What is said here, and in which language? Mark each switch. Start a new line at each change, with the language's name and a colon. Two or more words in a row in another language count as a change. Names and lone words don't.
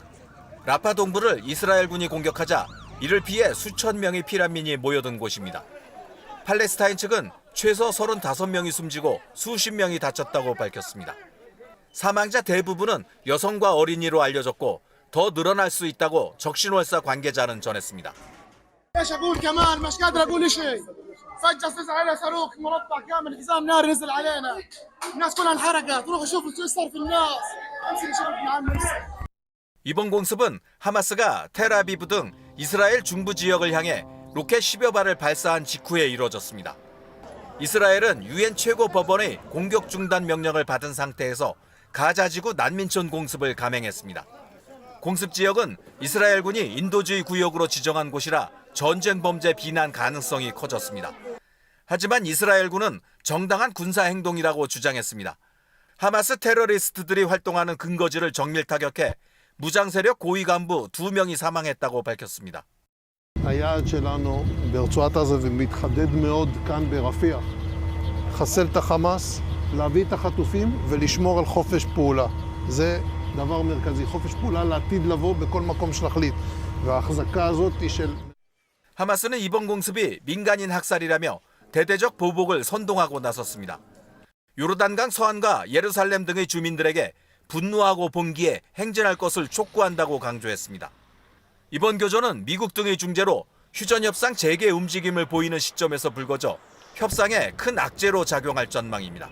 Korean: 라파 동부를 이스라엘군이 공격하자 이를 피해 수천 명의 피난민이 모여든 곳입니다. 팔레스타인 측은 최소 35명이 숨지고 수십 명이 다쳤다고 밝혔습니다. 사망자 대부분은 여성과 어린이로 알려졌고 더 늘어날 수 있다고 적신월사 관계자는 전했습니다.
Arabic: فجأة صار علينا صاروخ مربع كامل حزام ناري نزل علينا الناس كلها انحرقت روح شوف شو صار في الناس امشي شوف يا عم.
Korean: 이번 공습은 하마스가 텔아비브 등 이스라엘 중부 지역을 향해 로켓 10여 발을 발사한 직후에 이루어졌습니다. 이스라엘은 유엔 최고법원의 공격 중단 명령을 받은 상태에서 가자지구 난민촌 공습을 감행했습니다. 공습 지역은 이스라엘군이 인도주의 구역으로 지정한 곳이라 전쟁 범죄 비난 가능성이 커졌습니다. 하지만 이스라엘군은 정당한 군사 행동이라고 주장했습니다. 하마스 테러리스트들이 활동하는 근거지를 정밀 타격해 무장 세력 고위 간부 2명이 사망했다고 밝혔습니다.
Hebrew: היעד שלנו ברצועת עזה ומתחדד מאוד כאן ברפיח. לחסל את החמאס, להביא את החטופים ולשמור על חופש פעולה. זה דבר מרכזי, חופש פעולה לעתיד לבוא בכל מקום שנחליט. וההחזקה הזאת היא של...
Korean: 하마스는 이번 공습이 민간인 학살이라며 대대적 보복을 선동하고 나섰습니다. 요르단강 서안과 예루살렘 등의 주민들에게 분노하고 봉기해 행진할 것을 촉구한다고 강조했습니다. 이번 교전은 미국 등의 중재로 휴전 협상 재개 움직임을 보이는 시점에서 불거져 협상에 큰 악재로 작용할 전망입니다.